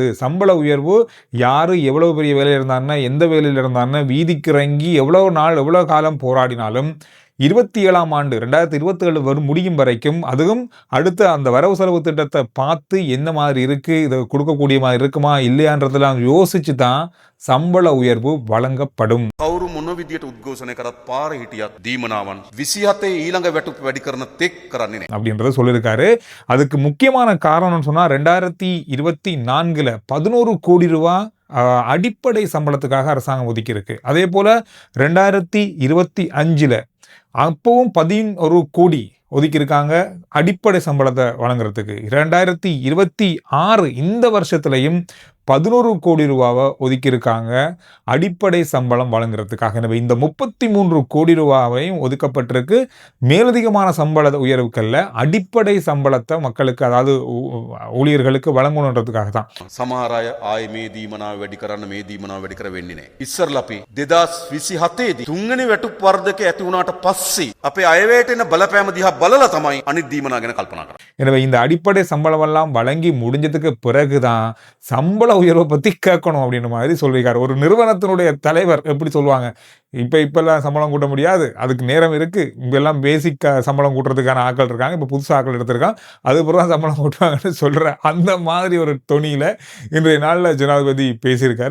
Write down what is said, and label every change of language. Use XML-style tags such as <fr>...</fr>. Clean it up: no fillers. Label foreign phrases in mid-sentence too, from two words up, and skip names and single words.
<ta>சம்பள உயர்வு யாரு எவ்வளவு பெரிய வேலையில் இருந்தாங்கன்னா, எந்த வேலையில் இருந்தாங்கன்னா, வீதிக்கு இறங்கி எவ்வளவு நாள் எவ்வளவு காலம் போராடினாலும் 27ஆம் ஆண்டு 2027 வரும் முடியும் வரைக்கும், அதுவும் அடுத்த அந்த வரவு செலவு திட்டத்தை பார்த்து என்ன மாதிரி இருக்கு, இதை கொடுக்கக்கூடிய மாதிரி இருக்குமா இல்லையான்றதெல்லாம் யோசிச்சு தான் சம்பள உயர்வு வழங்கப்படும்.</ta> <si>කවුරු මොන විදියට උද්ඝෝෂණය කරත් පාර හිටියත් දීමනාවන් 27 ඊළඟ වැටුප් වැඩි කරන තෙක් කරන්නේ නැහැ</si> <ta>அப்படின்றத சொல்லியிருக்காரு. அதுக்கு முக்கியமான காரணம்னு சொன்னா 2024ல 11 கோடி ரூபாய் அடிப்படை சம்பளத்துக்காக அரசாங்கம் ஒதுக்கி இருக்கு. அதே போல 2025ல அப்பவும் 11 கோடி ஒதுக்கியிருக்காங்க அடிப்படை சம்பளத்தை வழங்குறதுக்கு. 2026 இந்த வருஷத்துலையும் 11 கோடி ரூபாவை ஒதுக்கியிருக்காங்க அடிப்படை சம்பளம் வழங்குறதுக்காக. எனவே இந்த 33 கோடி ரூபாவையும் ஒதுக்கப்பட்டிருக்கு மேலதிகமான சம்பள உயர்வுக்கல்ல, அடிப்படை சம்பளத்தை மக்களுக்கு, அதாவது ஊழியர்களுக்கு வழங்கணுன்றதுக்காக தான்.</ta> <si>සමහර අය ආයේ මේ දීමනාව වැඩි කරන්න මේ දීමනාව වැඩි කර වෙන්නේ නැහැ. ඉස්සරලා අපි 2027 දී තුන්වෙනි වැටුප් වර්ධක ඇති වුණාට පස්සේ අපේ අයවැයට එන බලපෑම දිහා බලලා තමයි අනිත් දීමනාව ගැන කල්පනා කරන්නේ.</si> <ta>எனவே இந்த அடிப்படை சம்பளம் எல்லாம் வழங்கி முடிஞ்சதுக்கு பிறகுதான் சம்பள உயர்வை பத்தி கேட்கணும் அப்படின்ற மாதிரி சொல்லியிருக்காரு. ஒரு நிறுவனத்தினுடைய தலைவர் எப்படி சொல்லுவாங்க, இப்பெல்லாம் சம்பளம் கூட்ட முடியாது, அதுக்கு நேரம் இருக்கு, இப்பெல்லாம் பேசிக் சம்பளம் கூட்டுறதுக்கான ஆட்கள் இருக்காங்க, இப்ப புதுசு ஆட்கள் எடுத்திருக்காங்க, அதுக்கப்புறம் தான் சம்பளம் கூட்டுவாங்கன்னு சொல்ற அந்த மாதிரி ஒரு தொனியில இன்றைய நாள்ல ஜனாதிபதி பேசியிருக்காரு.</ta>